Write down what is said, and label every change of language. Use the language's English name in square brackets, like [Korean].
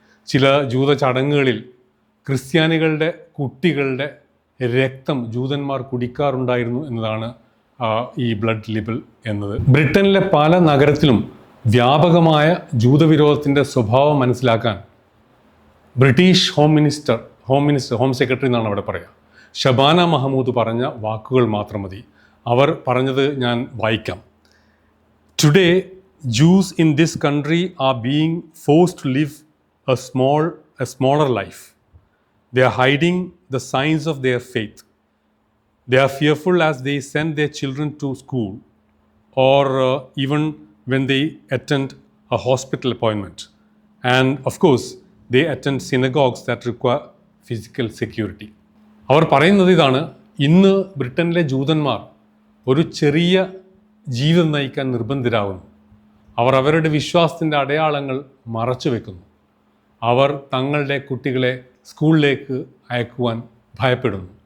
[Malayalam] ചില ജൂത ചടങ്ങുകളിൽ ക്രിസ്ത്യാനികളുടെ കുട്ടികളുടെ രക്തം ജൂതന്മാർ കുടിക്കാറുണ്ടായിരുന്നു എന്നതാണ് ഈ ബ്ലഡ് ലിബൽ എന്നത്. ബ്രിട്ടനിലെ പല നഗരത്തിലും വ്യാപകമായ ജൂതവിരോധത്തിൻ്റെ സ്വഭാവം മനസ്സിലാക്കാൻ ബ്രിട്ടീഷ് ഹോം സെക്രട്ടറി എന്നാണ് അവിടെ പറയുക, ഷബാന മഹമൂദ് പറഞ്ഞ വാക്കുകൾ മാത്രം മതി. അവർ പറഞ്ഞത് ഞാൻ വായിക്കാം. [English] Today, Jews in this country are being forced to live a smaller life. They are hiding the signs of their faith. They are fearful as they send their children to school or even when they attend a hospital appointment. And of course, they attend synagogues that require physical security. [Malayalam] അവർ പറയുന്നത് ഇതാണ്: ഇന്ന് ബ്രിട്ടനിലെ ജൂതന്മാർ ഒരു ചെറിയ ജീവിതം നയിക്കാൻ നിർബന്ധിതരാകുന്നു. അവർ അവരുടെ വിശ്വാസത്തിൻ്റെ അടയാളങ്ങൾ മറച്ചു വെക്കുന്നു. അവർ തങ്ങളുടെ കുട്ടികളെ സ്കൂളിലേക്ക് അയക്കുവാൻ ഭയപ്പെടുന്നു.